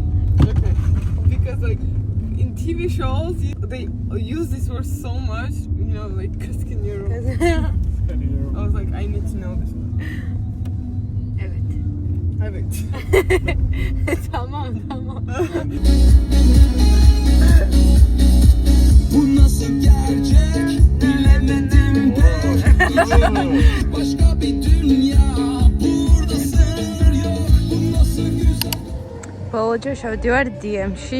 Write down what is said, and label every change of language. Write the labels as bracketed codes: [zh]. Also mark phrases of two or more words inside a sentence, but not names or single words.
[en] Okay. Because like in TV shows, they use this word so much, you know, like Kaskinero. I was like, I need to know this one. [tr] Evet. Tamam. Bu nasıl gerçek bilemedim pek. Başka bir dünya burada sır yok. Bu nasıl güzel. [ka] ბოლოჯერ შევდივარ DM-ში.